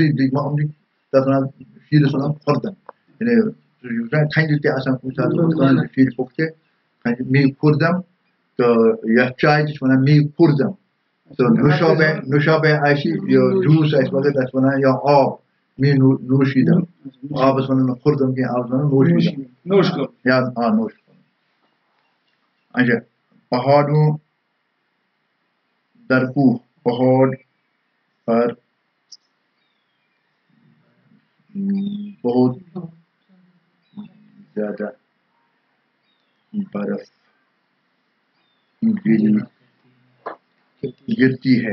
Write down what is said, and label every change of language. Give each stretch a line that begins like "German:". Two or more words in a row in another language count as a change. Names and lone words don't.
Kashmiri: درٛکۍ یِم چھِ تتھ ونان شیٖرس ونان خۄردم یعنی کھنجہِ تہِ آسان کُنہِ ساتہٕ شیٖرِ پھوٚکھ تہِ کھنجہِ
Persian: می خُردم
Kashmiri: تہٕ یتھ چایہِ تہِ چھِ ونان
Persian: می خُردم
Kashmiri: تہٕ نوشابے آسہِ یہِ جوٗس آسہِ مگر تتھ ونان یا
Persian: آب می نوشیٖدم
Kashmiri: آبس ونان نہٕ خُردم کینٛہہ آبس ونان نوشیٖدم یا نوش اچھا
Urdu: پہاڑوں درکوہ پہاڑ پر بہت زیادہ برف گرتی ہے